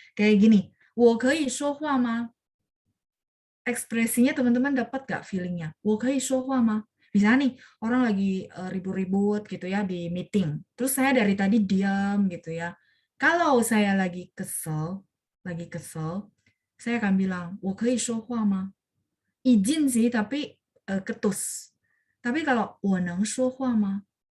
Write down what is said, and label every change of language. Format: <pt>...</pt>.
<zh>Kayak gini, 我可以说话吗?</zh> <id>Ekspresinya teman-teman dapat nggak feelingnya?</id> <zh>我可以说话吗?</zh> <id>Misalnya nih, orang lagi ribut-ribut gitu ya di meeting. Terus saya dari tadi diam gitu ya. Kalau saya lagi kesel, saya akan bilang,</id> <zh>我可以说话吗?</zh> <id>Izin sih, tapi ketus. Tapi kalau</id> <zh>我能说话吗?</zh>